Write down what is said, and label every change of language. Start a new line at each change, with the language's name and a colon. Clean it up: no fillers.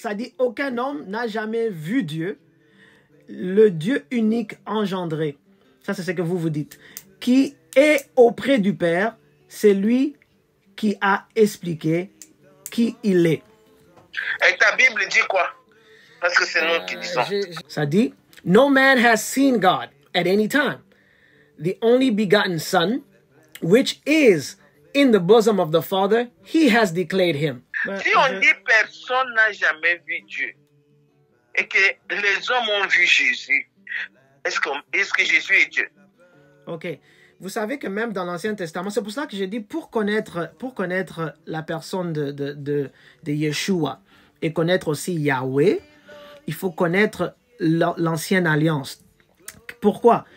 French: Ça dit aucun homme n'a jamais vu Dieu, le Dieu unique engendré. Ça, c'est ce que vous dites. Qui est auprès du Père, c'est lui qui a expliqué qui il est. Et ta Bible dit quoi? Parce que c'est nous qui disons. Ça dit,
English: No man has seen God at any time. the only begotten Son, which is in the bosom of the Father, he has declared him.
French: Si on dit personne n'a jamais vu Dieu et que les hommes ont vu Jésus, est-ce que Jésus est Dieu? Ok. Vous savez que même dans l'Ancien Testament, c'est pour ça que j'ai dit pour connaître la personne de Yeshua et connaître aussi Yahweh, il faut connaître l'ancienne alliance. Pourquoi?